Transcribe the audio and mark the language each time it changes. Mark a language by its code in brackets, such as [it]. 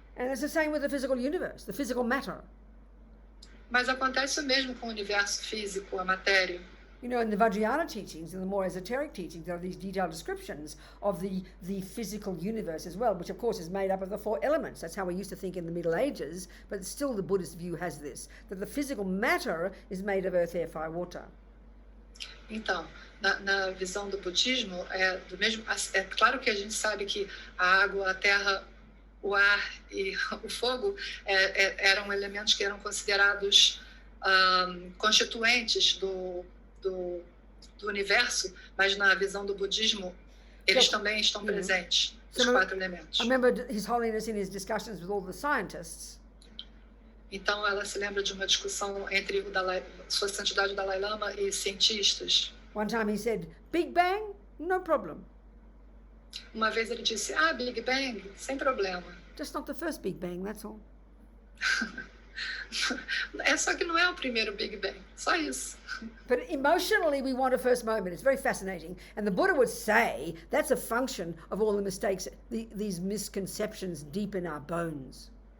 [en] And it's the same with the physical universe, the physical matter. [pt] Mas acontece o mesmo com o universo físico, a matéria. [en] You know, in the Vajrayana teachings, in the more esoteric teachings, there are these detailed descriptions of the physical universe as well, which of course is made up of the 4 elements. That's how we used to think in the Middle Ages, but still the Buddhist view has this, that the physical matter is made of earth, air, fire, water. [pt] Então, na visão do budismo, é claro que a gente sabe que a água, a terra, o ar e o fogo eram elementos que eram considerados constituintes do universo, mas na visão do budismo, eles também estão presentes, os 4 elementos. [en] I remember His Holiness in his discussions with all the scientists. [pt] Então, ela se lembra de uma discussão entre Sua Santidade o Dalai Lama e cientistas. [en] One time he said, Big Bang, no problem. [pt] Uma vez ele disse, Big Bang, sem problema. [en] Just not the first Big Bang, that's all. [pt] É só que não é o primeiro Big Bang, só isso. [en] But emotionally we want a first moment. It's very fascinating. And the Buddha would say that's a function of all the mistakes, these misconceptions deep in our bones.